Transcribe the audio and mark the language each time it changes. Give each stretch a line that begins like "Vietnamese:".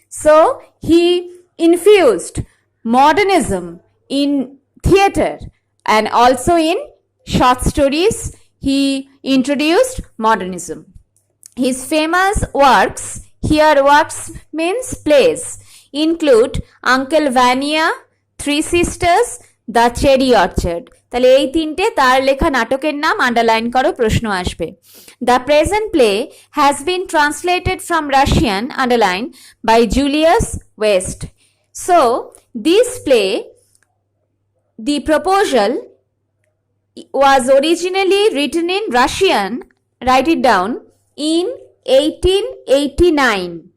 English: So he infused modernism in theatre and also in short stories. He introduced modernism. His famous works, here works means plays, include Uncle Vanya, Three Sisters, The Cherry Orchard.
Bangla: তাহলে এই তিনটে তার লেখা নাটকের নাম underline করো, প্রশ্ন আসবে।
English: The present play has been translated from Russian, underline, by Julius West. So this play, The Proposal, was originally written in Russian, write it down, in 1889.